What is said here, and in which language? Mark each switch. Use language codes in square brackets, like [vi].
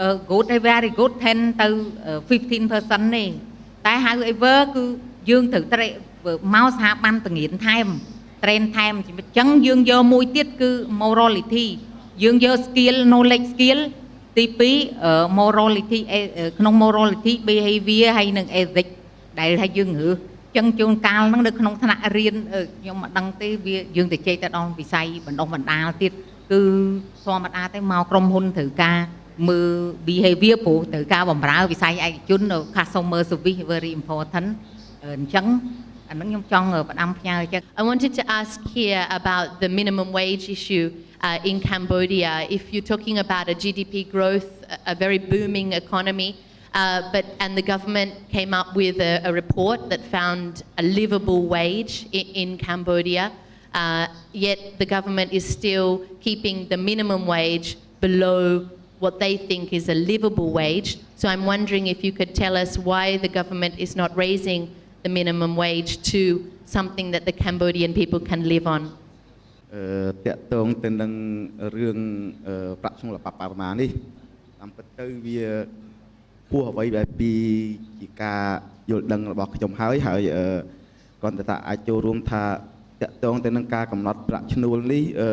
[km] good ហើយ [en] very good [km] 10 ទៅ 15% ទេតែ [en] however [km] គឺយើងត្រូវមកសហប័ណ្ណបង្រៀនថែម train ថែមអញ្ចឹងយើងយកមួយទៀតគឺ morality យើងយក skill knowledge skill ទី2 morality ក្នុង morality behavior ហើយនឹង ethics ដែលថាយើងរើសអញ្ចឹងជួនកាលហ្នឹងនៅក្នុងថ្នាក់រៀនខ្ញុំមិនដឹងទេវាយើងទៅជែកទៅដល់វិស័យបណ្ដុះបណ្ដាលទៀតគឺ ធម្មតាទេមកក្រុមហ៊ុនត្រូវការមើល behavior ព្រោះត្រូវការបម្រើវិស័យឯកជន [en] customer service very important [km] អញ្ចឹងអាហ្នឹងខ្ញុំចង់ផ្ដាំផ្ញើចឹង [en] I wanted to ask here about the minimum wage issue in Cambodia. If you're talking about a GDP growth, a very booming economy, and the government came up with a report that found a livable wage in Cambodia, yet the government is still keeping the minimum wage below what they think is a livable wage. So I'm wondering if you could tell us why the government is not raising the minimum wage to something that the Cambodian people can live on. [km] តកតងទៅនឹងរឿងប្រាក់ឈ្នួលបព្វប្រមាណនេះតាមពិតទៅវាពោះអ្វីដែលពីជាការយល់ដឹងរបស់ខ្ញុំហើយគ្រាន់តែថាអាចចូលរួមថាតកតងទៅនឹងការកំណត់ប្រាក់ឈ្នួលនេះ